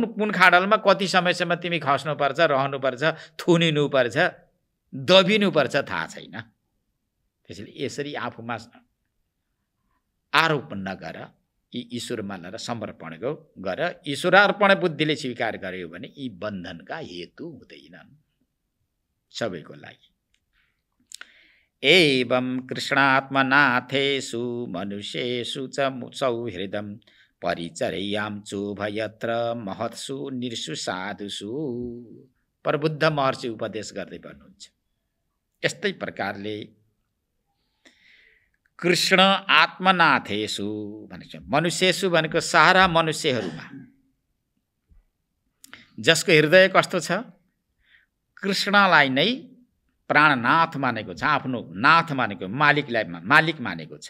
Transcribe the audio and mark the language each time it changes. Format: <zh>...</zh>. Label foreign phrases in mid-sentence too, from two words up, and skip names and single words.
<ne>कुन खाडलमा कति समयसम्म तिमी खस्नुपर्छ, रहनुपर्छ, थुनिनुपर्छ, दबिनुपर्छ थाहा छैन। त्यसैले यसरी आफूमा आरोप नगर, यी ईश्वरमा लिएर समर्पण गर। ईश्वरार्पण बुद्धिले स्वीकार गर्यो भने यी बन्धनका हेतु हुँदैनन् सबैको लागि।</ne> <sa>एवं कृष्णात्मनाथेषु मनुष्येषु च सौहृदं परिचर्यां चोभयत्र महत्सु निरसु साधुषु।</sa> <ne>प्रबुद्ध महर्षि उपदेश गर्दै भन्नुहुन्छ यस्तै प्रकारले कृष्ण आत्मनाथेषु भनेको मनुष्येषु भनेको सारा मनुष्यहरूमा जसको हृदय कस्तो छ, कृष्णलाई नै प्राणनाथ मानेको छ, आफ्नो नाथ मानेको, मालिक मानेको छ।</ne>